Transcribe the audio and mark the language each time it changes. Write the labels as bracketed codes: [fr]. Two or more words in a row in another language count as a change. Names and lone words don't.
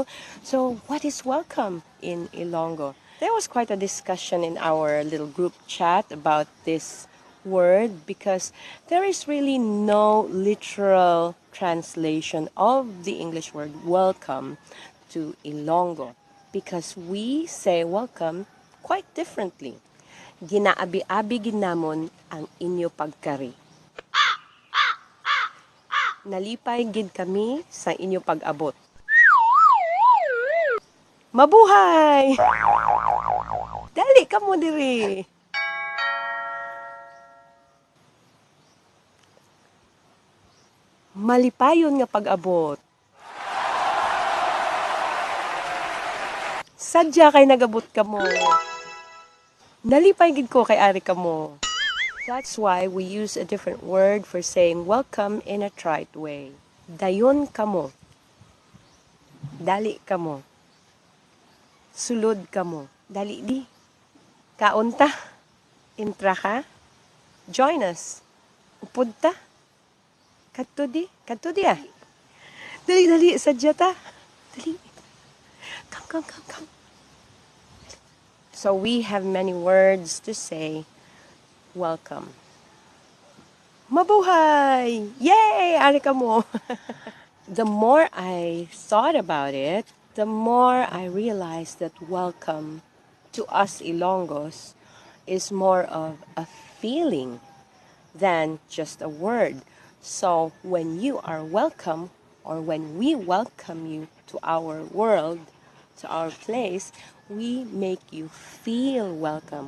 [en] So what is welcome in Ilonggo? There was quite a discussion in our little group chat about this word because there is really no literal translation of the English word welcome to Ilonggo because we say welcome quite differently. [hil] Ginaabi-abi ginamon ang inyo pagkari. Nalipay gid kami sa inyo pag-abot. Mabuhay! Dali ka mo diri. Malipayon nga pag-abot. Sadya kay nagabot ka mo. Nalipay gid ko kay ari ka mo. [en] That's why we use a different word for saying welcome in a trite way. [hil] Dayon ka mo. Dali ka mo. Sulod ka mo. Dali di. Kaunta. Intra ka. [en] Join us. [hil] Upod ta. Kadto di. Kadto di ah. Dali, dali. Sadya ta. Dali. [en] Come. So we have many words to say welcome. [hil] Mabuhay! Yay! Ari ka mo. [en] The more I thought about it, the more I realized that welcome to us Ilonggos is more of a feeling than just a word. So when you are welcome, or when we welcome you to our world, to our place, we make you feel welcome.